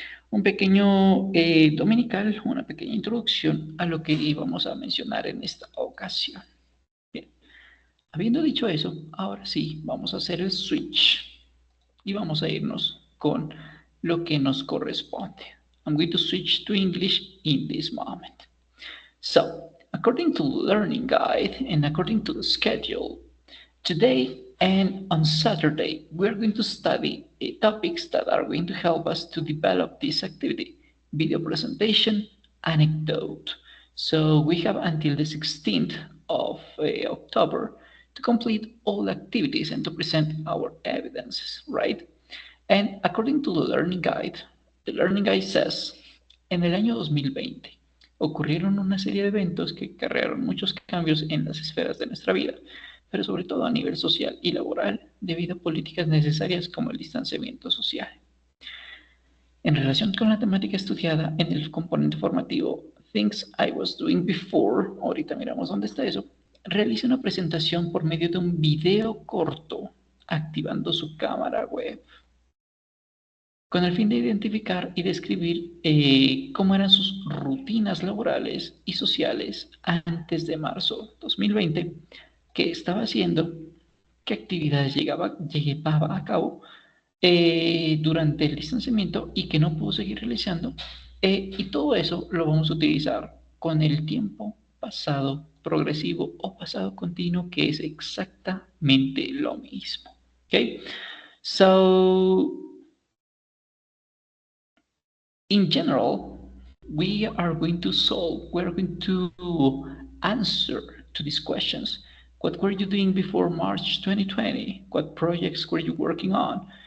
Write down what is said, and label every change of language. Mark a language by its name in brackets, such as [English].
[Spanish] Un pequeño dominical, una pequeña introducción a lo que íbamos a mencionar en esta ocasión. Bien, habiendo dicho eso, ahora sí, vamos a hacer el switch y vamos a irnos con lo que nos corresponde. [English] I'm going to switch to English in this moment. So, according to the learning guide and according to the schedule, today and on Saturday, we're going to study topics that are going to help us to develop this activity, video presentation, anecdote. So we have until the 16th of October to complete all activities and to present our evidences, right? And according to the learning guide says, [Spanish] en el año 2020 ocurrieron una serie de eventos que cargaron muchos cambios en las esferas de nuestra vida, pero sobre todo a nivel social y laboral, debido a políticas necesarias como el distanciamiento social. En relación con la temática estudiada en el componente formativo [English] Things I Was Doing Before, [Spanish] ahorita miramos dónde está eso, realice una presentación por medio de un video corto activando su cámara web, con el fin de identificar y describir cómo eran sus rutinas laborales y sociales antes de marzo 2020, qué estaba haciendo, qué actividades llevaba a cabo durante el distanciamiento y que no pudo seguir realizando. Y todo eso lo vamos a utilizar con el tiempo pasado progresivo o pasado continuo, que es exactamente lo mismo. [English] Okay? So, in general, we're going to answer to these questions. What were you doing before March 2020? What projects were you working on?